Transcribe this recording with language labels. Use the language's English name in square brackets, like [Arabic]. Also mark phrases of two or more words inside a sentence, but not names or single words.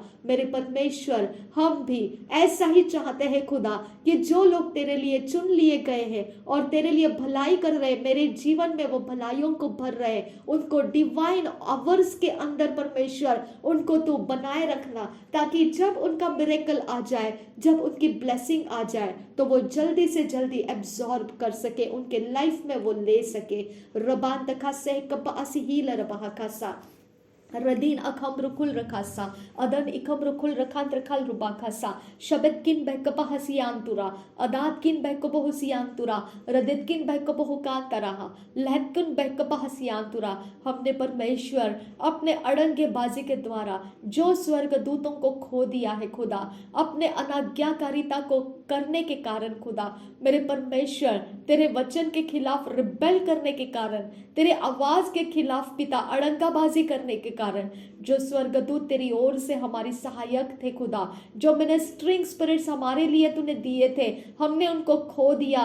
[Hindi] मेरे परमेश्वर हम भी ऐसा ही चाहते हैं खुदा कि जो लोग तेरे लिए चुन लिए गए हैं और तेरे लिए भलाई कर रहे, मेरे जीवन में वो भलाइयों को भर रहे, उनको [English] divine hours [Hindi] के अंदर परमेश्वर उनको तू बनाए रखना, ताकि जब उनका मिरेकल आ जाए, जब उनकी ब्लेसिंग आ जाए तो वो जल्दी से जल्दी एब्जॉर्ब कर सके, उनके लाइफ में वो ले सके। रबान तखा से कपा असीहील रबा खासा रदीन अखम रुकुल रखासा अदन इखम रुकुल रखांत रखाल रुबा खासा शबत किन बहकपा हसियांतुरा अदात किन बहकपा हुसियांतुरा रदित किन बहकपा हुकान तराहा लहत किन बहकपा हसियांतुरा। हमने परमेश्वर अपने अड़ंगे बाजी के द्वारा जो स्वर्ग दूतों को खो दिया है खुदा, अपने अनाज्ञाकारिता को करने के कारण खुदा, मेरे परमेश्वर तेरे वचन के खिलाफ रिबेल करने के कारण, तेरे आवाज के खिलाफ पिता अड़ंगाबाजी करने के कारण, जो स्वर्गदूत तेरी ओर से हमारी सहायक थे खुदा, जो [English] ministering spirits [Hindi] हमारे लिए तूने दिए थे, हमने उनको खो दिया।